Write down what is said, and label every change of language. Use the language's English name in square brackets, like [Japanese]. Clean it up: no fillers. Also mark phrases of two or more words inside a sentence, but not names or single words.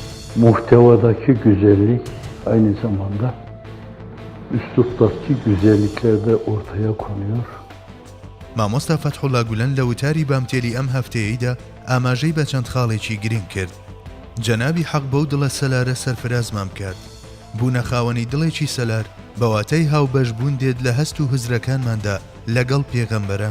[Turkish] muhtevadaki güzellik aynı zamanda üsluptaki güzellikler de ortaya konuyor. [Central Kurdish] مامۆستا فەتحوڵا گولەن لە وتاری بامتێلی ئەم هەفتەیەیدا ئاماژەی بە چەند خاڵێکی گرنگ کرد. جەنابی حەق بەو دڵە سەلارە سەرفرازمان کرد. بوونە خاوەنی دڵێکی سەلار بەواتەی هاوبەشبوون دێت لە هەست و هزرەکانماندا لەگەڵ پێغەمبەران.